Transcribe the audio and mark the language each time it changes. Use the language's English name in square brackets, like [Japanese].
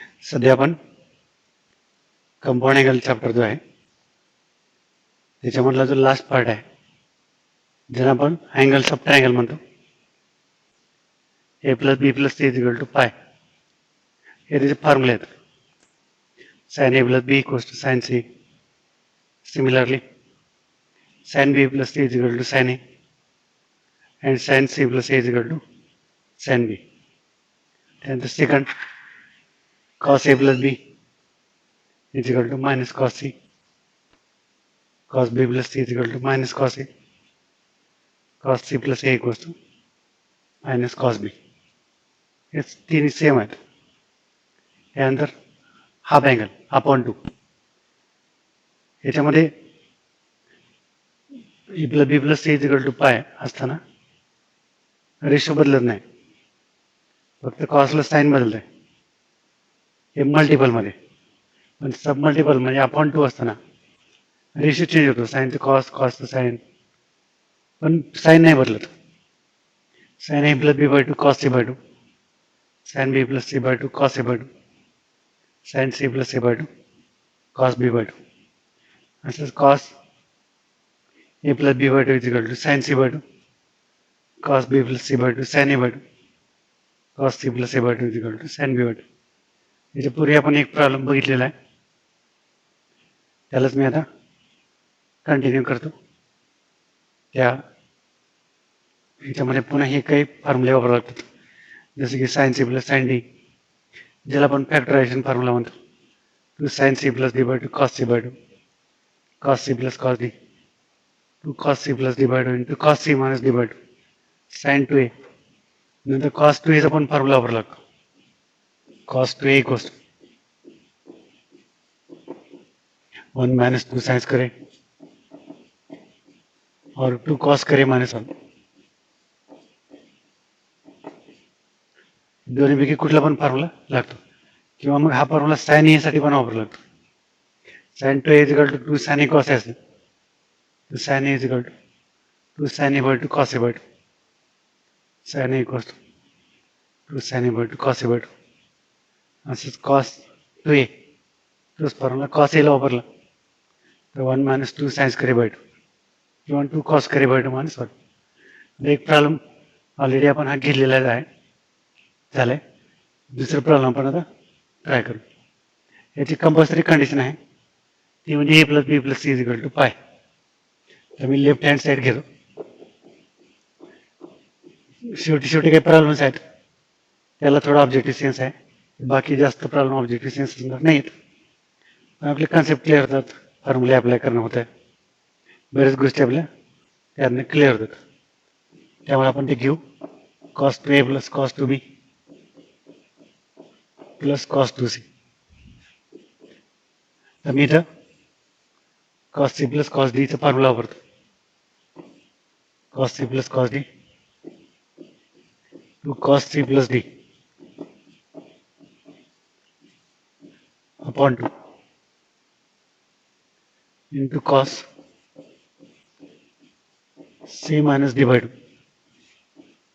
[Marathi] सध्या आपण compound angle chapter जो आहे त्याच्यामधला जो लास्ट पार्ट आहे ज्याला आपण अँगल्स ऑफ ट्रायंगल म्हणतो. [English] a plus b plus c is equal to pi [Marathi] हे त्याचे फॉर्म्युले आहेत. [English] Sine a plus b equals to sine c. Similarly sine b plus c is equal to sine a and sin c plus a is equal to sin b. And the second, cos a plus b is equal to minus cos c. Cos b plus c is equal to minus cos a. Cos c plus a equals to minus cos b. [Marathi] हे तीन same आहेत. [English] यानंतर half angle upon two याच्यामध्ये a plus b plus c is equal to pi [Marathi] असताना ratio बदलत नाही, फक्त कॉसला साईन बदलत आहे. हे मल्टिपलमध्ये, पण सब मल्टिपल म्हणजे अपॉन टू असताना रेशो चेंज होतो. साईनचं कॉस, कॉसचं साईन, पण साईन नाही बदलत. [English] Sine a plus b by two cos c by two, sine b plus c by two cos a by two, sine c plus a by two cos b by two. असंच cos a plus b by two is equal to sine c by two, cos b plus c by 2 sin a by 2, cos c plus a by 2 is equal to sin b by 2. [Marathi] याच्या पूर्वी आपण एक problem बघितलेला आहे, त्यालाच मी आता continue करतो. त्या याच्यामध्ये पुन्हा हे काही फॉर्म्युले वापरावे लागतात, जसे की [English] sine c plus sine d, [Marathi] ज्याला आपण फॅक्टरायझेशन फॉर्म्युला म्हणतो. [English] Two sine c plus d by two cos c by two, cos c plus cos d, two cos c plus d by two into cos c minus d by two sine two a. [Marathi] नंतर cos two एचा पण formula वापरावा लागतो. [English] Cos two a equals one minus two sin square और two cos square minus one. [Marathi] दोन्हीपैकी कुठला पण फॉर्म्युला लागतो, किंवा मग हा फॉर्म्युला साइन ए साठी पण वापरावा लागतो. [English] Sin two a is equal to two sin a cos a असेल, two sin a is equal to two sin a by two cos a by two, sin a equals to 2 sin a by 2 cos a by 2. असंच cos 2a [Marathi] तोच formula cos a ला वापरला तर [English] 1 minus 2 sin square by 2 किंवा 2 cos square by 2 minus 1. [Marathi] एक problem already आपण हा घेतलेला आहे, झालाय. दुसरा प्रॉब्लेम आपण आता ट्राय करू. याची कंपल्सरी कंडिशन आहे ती म्हणजे [English] A plus b plus c is equal to pi. [Marathi] तर मी लेफ्ट हँड साईड घेतो. शेवटी शेवटी काही प्रॉब्लेम्स आहेत त्याला थोडा ऑब्जेक्टिव्ह सेन्स आहे, बाकी जास्त प्रॉब्लेम ऑब्जेक्टिव्ह सेन्स नाही आहेत. आपले कन्सेप्ट क्लिअर होतात, फॉर्म्युले अप्लाय करणं होतं, बऱ्याच गोष्टी आपल्या त्यातनं क्लिअर होतात. त्यामुळे आपण ते घेऊ. [English] Cos two a plus cos two b plus cos two c. [Marathi] तर मी इथं कॉस सी प्लस कॉस डीचा फॉर्म्युला वापरतो. [English] cos c plus cos d two cos c plus d upon 2 into cos c minus d by 2,